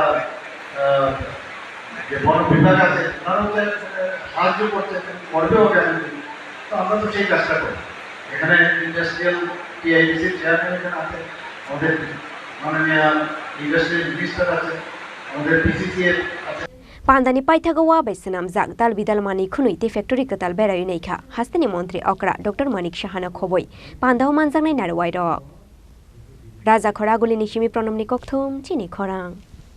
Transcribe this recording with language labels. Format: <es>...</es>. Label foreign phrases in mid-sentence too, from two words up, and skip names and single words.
<bn>যে বন বিভাগ আছে তারাও সাহায্য করছে করবেও কেন তো আমরা তো সেই কাজটা করি এখানে</bn> <en>industrial TIDC chairman</en> <bn>এখানে আছে আমাদের মাননীয়</bn> <en>industrial minister</en> <bn>আছে আমাদের PCCF আছে</bn> <trp>Pandani Paithago Wabai Swnamjak dal bidal Mani Khuni te factory katal berai neikha Hastini Montri Okra Dr. Manik Shahana Khoboi Pandaw Manjaknai Narwai Rok Raja Khoraguli Nishimi Pronomni Kokthum Chini Khorang</trp>